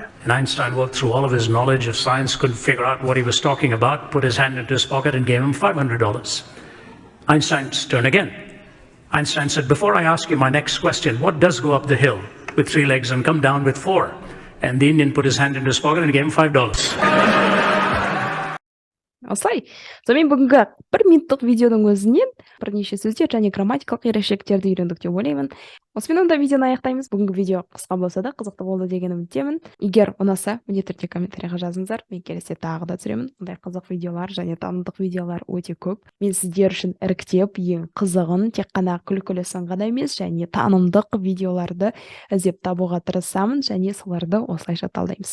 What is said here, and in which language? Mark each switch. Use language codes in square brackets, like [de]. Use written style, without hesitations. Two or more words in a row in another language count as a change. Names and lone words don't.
[en] And Einstein worked through all of his knowledge of science, couldn't figure out what he was talking about, put his hand into his pocket and gave him $500. Einstein's turn again. Einstein said, before I ask you my next question, what does go up the hill with 3 legs and come down with 4? And the Indian put his hand into his pocket and gave him $5. [kk] Осылай. Сонымен бүгінгі 1 минуттық видеоның өзінен бірнеше сөздер және грамматикалық ерекшеліктерді үйрендік деп ойлаймын. Осымен онда видеоны аяқтаймыз. Бүгінгі видео қысқа болса да қызықты болды деген үміттемін. Егер ұнаса, міндетті түрде комментарийға жазыңыздар. Мен келесі тағы да түсіремін. Ондай қызық видеолар және танымдық видеолар өте көп. Мен сіздер үшін іріктеп, ең қызығын тек қана күлкілісін ғана емес, және танымдық видеоларды іздеп табуға тырысамын және соларды осылайша талдаймыз.